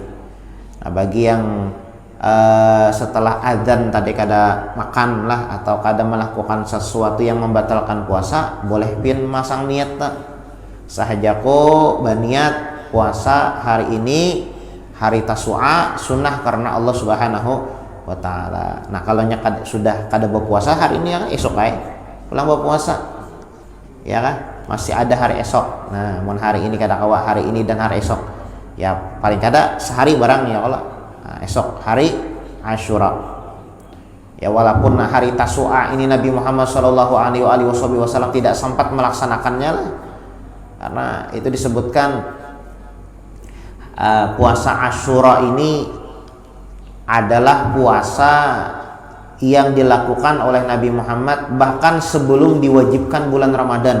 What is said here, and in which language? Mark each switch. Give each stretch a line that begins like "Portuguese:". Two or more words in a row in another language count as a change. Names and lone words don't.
Indonesian: Nah, bagi yang setelah azan tadi kada makan lah atau kada melakukan sesuatu yang membatalkan puasa, boleh pin masang niat sahajako berniat puasa hari ini hari Tasu'a sunnah karena Allah
Arabic: سبحانه وتعالى.
Banjar: Nah, kalau sudah kada berpuasa hari ini ya esok pulang berpuasa.
Indonesian: Ya kan? Masih ada hari esok. Nah,
Banjar: mun hari ini kada kawa hari ini dan hari esok. Ya paling kada sehari barang ya kalau esok hari Asyura.
Indonesian: Ya walaupun hari Tasu'a ini Nabi Muhammad sallallahu alaihi wasallam tidak sempat melaksanakannya lah. Karena itu disebutkan puasa Asyura ini adalah puasa yang dilakukan oleh Nabi Muhammad bahkan sebelum diwajibkan bulan Ramadan.